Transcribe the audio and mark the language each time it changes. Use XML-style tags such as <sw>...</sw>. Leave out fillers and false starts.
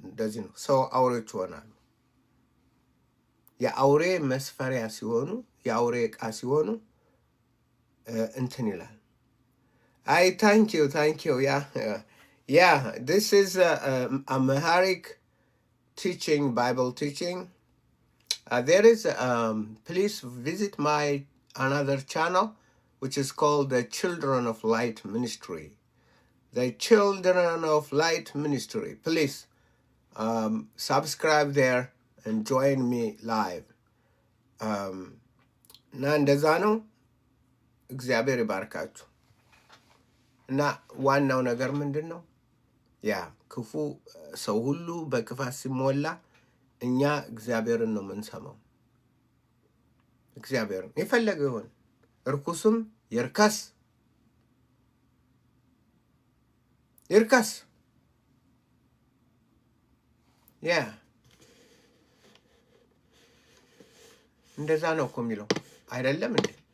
<am>እንደዚህ ነው። ሰው አውሬዎች ይሆናሉ። የአውሬ መስፈሪያ ሲሆኑ፣ የአውሬ ዕቃ ሲሆኑ እንትን ይላል።</am> <en>thank you. Yeah, this is a Amharic teaching, Bible teaching. There is, please visit my another channel, which is called the Children of Light Ministry. The Children of Light Ministry. Please subscribe there and join me live.</en> <am>እና እንደዛ ነው። እግዚአብሔር ይባርካችሁ። እና ዋናው ነገር ምንድን ነው? ያ ክፉ ሰው ሁሉ በክፋት ሲሞላ እኛ እግዚአብሔርን ነው የምንሰማው። እግዚአብሔርን የፈለገ ይሆን፣ እርኩስም ይርከስ ያ እንደዛ ነው እኮ የሚለው አይደለም እንዴ?</am>